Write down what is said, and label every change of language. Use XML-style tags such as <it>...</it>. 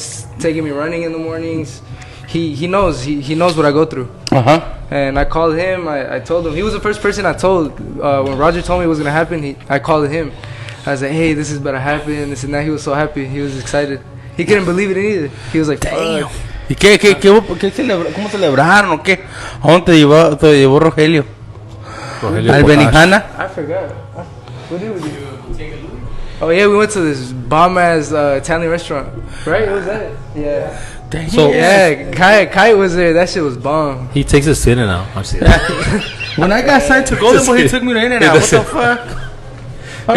<en>He's taking me running in the mornings. He knows what I go through. And I called him. I told him. He was the first person I told when Roger told me it was gonna happen. I called him. I was like, hey, this is about to happen. This and that. He was so happy. He was excited. He couldn't believe it either. He was like, damn.</en> <es>¿Y cómo celebraron o qué? ¿A dónde te llevó Rogelio? Al Benihana?</es> <en>I forgot. What did we do? Oh yeah, we went to this bomb ass Italian restaurant. Right? It was that. Yeah. Dang. So Kai was there. That shit was bomb. He takes us to In-N-Out. I'm serious. When I got signed to Golden Boy, he took me to In-N-Out. What the fuck?</en>